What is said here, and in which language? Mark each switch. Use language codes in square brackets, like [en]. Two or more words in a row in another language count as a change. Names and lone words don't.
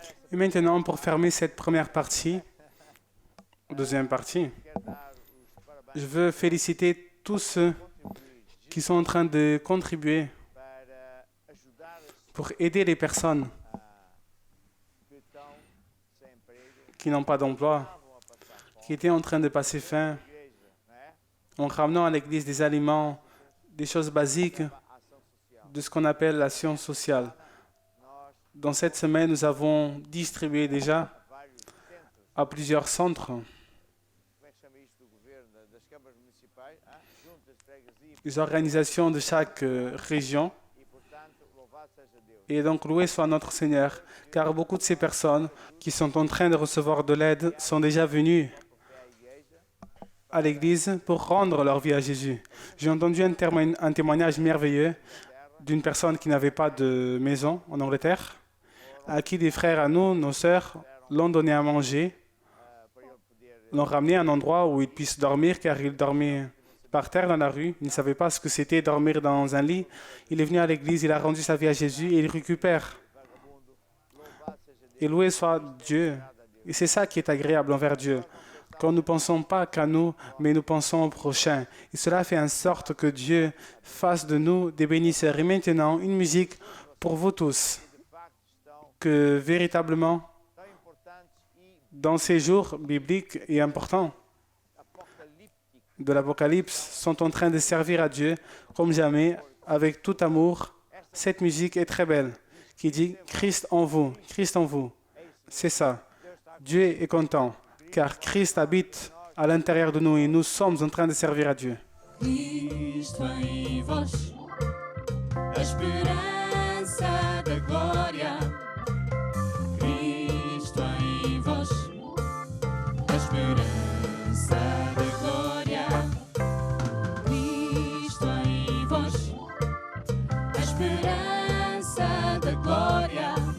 [fr] Et maintenant, pour fermer cette première partie, deuxième partie, [pt] quero dar os parabéns [fr] je veux féliciter tous ceux [pt] contribuintes [fr] qui sont en train de contribuer [pt] para ajudar as [fr] pour aider les personnes [pt] que estão sem emprego, [fr] qui n'ont pas d'emploi, [pt] estavam a passar fome. [fr] qui étaient en train de passer faim, [pt] A igreja, não é? [fr] en ramenant à l'église des aliments, des choses basiques [pt] A ação social. [fr] de ce qu'on appelle l'action sociale. [pt] Nós, [fr] Dans cette semaine, nous avons distribué déjà [pt] vários centros, [fr] à plusieurs centres [pt] como é que chama isto do governo, das câmaras municipais, juntas de freguesia, [fr] les organisations de chaque région. [pt] e portanto, louvado seja Deus. [fr] Et donc, loué soit notre Seigneur, car beaucoup de ces personnes qui sont en train de recevoir de l'aide sont déjà venues [pt] Por fé à igreja, [fr] à l'église pour rendre leur vie à Jésus. J'ai entendu un témoignage merveilleux d'une personne qui n'avait pas de maison en Angleterre, à qui des frères à nous, nos sœurs, l'ont donné à manger, [pt] para ele poder [fr] l'ont ramené à un endroit où il puisse dormir, car il dormait par terre dans la rue. Il ne savait pas ce que c'était dormir dans un lit. Il est venu à l'église, il a rendu sa vie à Jésus et il récupère. [pt] vagabundo, louvado seja Deus. [fr] Et loué soit Dieu. Et c'est ça qui est agréable envers Dieu. Quand nous ne pensons pas qu'à nous, mais nous pensons au prochain. Et cela fait en sorte que Dieu fasse de nous des bénisseurs. Et maintenant, une musique pour vous tous, [pt] De facto estão [fr] que véritablement, [pt] tão importantes e [fr] dans ces jours bibliques et importants [pt] apocalípticos [fr] de l'Apocalypse, sont en train de servir à Dieu comme jamais, avec tout amour. Cette musique est très belle, qui dit « Christ en vous, Christ en vous ». C'est ça. Dieu est content, car Christ habite à l'intérieur de nous et nous sommes en train de servir à Dieu. [pt] Cristo em vós, a esperança da glória. Cristo em vós, a esperança da glória. Cristo em vós, a esperança da glória.